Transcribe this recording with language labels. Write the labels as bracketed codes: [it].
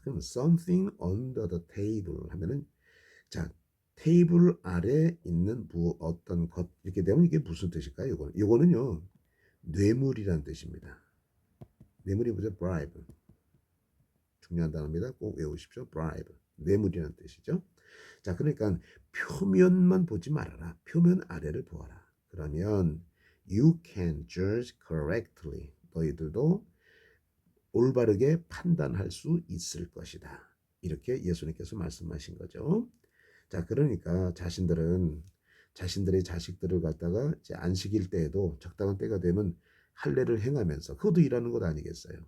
[ko] 그럼 [en] something under the table [ko] 하면은 자, 테이블 아래 있는 어떤 것 이렇게 되면 이게 무슨 뜻일까요? 이거는요 뇌물이란 뜻입니다. 뇌물이 뭐죠? bribe. 중요한 단어입니다. 꼭 외우십시오. bribe. 뇌물이라는 뜻이죠. 자, 그러니까 표면만 보지 말아라. 표면 아래를 보아라. 그러면 [en] you can judge correctly. [ko] 너희들도 올바르게 판단할 수 있을 것이다. 이렇게 예수님께서 말씀하신 거죠. 자, 그러니까 자신들의 자식들을 갖다가 이제 안식일 때에도 적당한 때가 되면 할례를 행하면서 그것도 일하는 것 아니겠어요?